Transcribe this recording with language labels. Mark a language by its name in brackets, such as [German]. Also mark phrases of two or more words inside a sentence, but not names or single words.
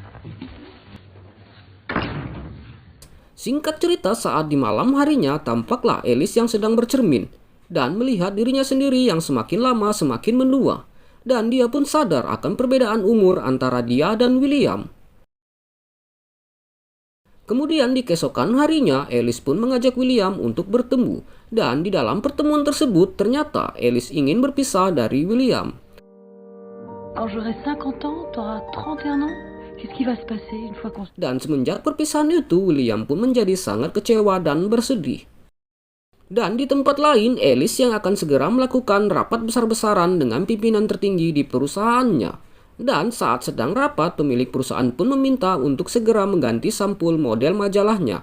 [Indonesian] Singkat cerita, saat di malam harinya tampaklah Alice yang sedang bercermin dan melihat dirinya sendiri yang semakin lama semakin menua. Dan dia pun sadar akan perbedaan umur antara dia dan William. Kemudian di keesokan harinya, Alice pun mengajak William untuk bertemu. Dan di dalam pertemuan tersebut, ternyata Alice ingin berpisah dari William. [French] Quand j'aurai 50 ans, t'auras 31 ans? Qu'est-ce qui va se passer une fois qu'on... [Indonesian] Dan semenjak perpisahan itu, William pun menjadi sangat kecewa dan bersedih. Dan di tempat lain, Alice yang akan segera melakukan rapat besar-besaran dengan pimpinan tertinggi di perusahaannya. Dan saat sedang rapat, pemilik perusahaan pun meminta untuk segera mengganti sampul model majalahnya.